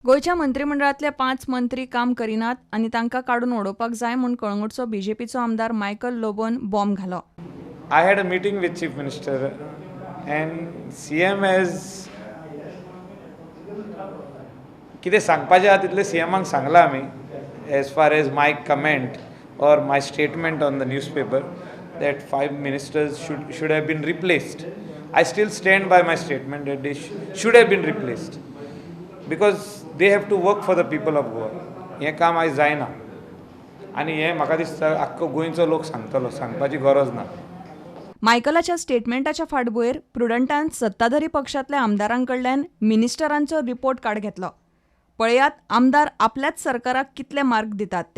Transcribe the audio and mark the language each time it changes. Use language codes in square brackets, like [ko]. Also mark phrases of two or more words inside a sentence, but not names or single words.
[kok] गोयच्या मंत्रिमंडळातले 5 मंत्री काम करिनात आनी तांकां काडून उडोवपाक जाय म्हूण कळंगूटचो बीजेपीचो आमदार मायकल लोबोन बॉम्ब घालो. [en] I had a meeting with Chief Minister and CM has [kok] कितें सांगपाचें आहा तितलें CMाक सांगलां आमी [en] as far as my comment or my statement on the newspaper that 5 ministers should have been replaced. I still stand by my statement that they should have been replaced because they have to work for the people of Goa. [kok] हें काम आयज जायना आनी हें म्हाका दिसता आख्खो गोंयचो लोक सांगतलो, सांगपाची गरज ना. मायकलाच्या स्टेटमेंटाच्या फाटभुंयेर प्रुडंटान सत्ताधारी पक्षांतल्या आमदारांकडल्यान मिनिस्टरांचो [en] report card [kok] घेतलो. पळयात आमदार आपल्याच सरकाराक कितले मार्क दितात ते.